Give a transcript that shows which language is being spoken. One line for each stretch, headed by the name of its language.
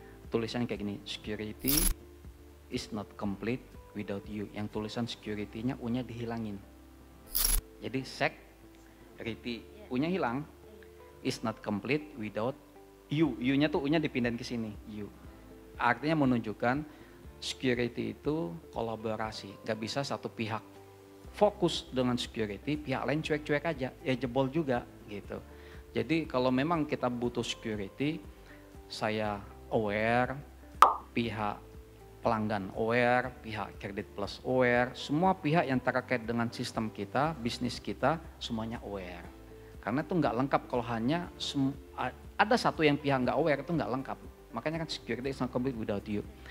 Indonesian: Tulisannya kayak gini,
English: security is not complete without you.
Indonesian: Yang tulisan security-nya U-nya dihilangin. Jadi security, U-nya hilang,
English: is not complete without you.
Indonesian: U-nya tuh U-nya dipindahin ke sini, you. Artinya menunjukkan security itu kolaborasi, nggak bisa satu pihak fokus dengan security, pihak lain cuek-cuek aja, ya jebol juga gitu. Jadi kalau memang kita butuh security, saya aware, pihak pelanggan aware, pihak Kredit Plus aware, semua pihak yang terkait dengan sistem kita, bisnis kita, semuanya aware. Karena itu nggak lengkap kalau hanya ada satu yang pihak nggak aware, itu nggak lengkap. Makanya kan
English: security is not complete without you.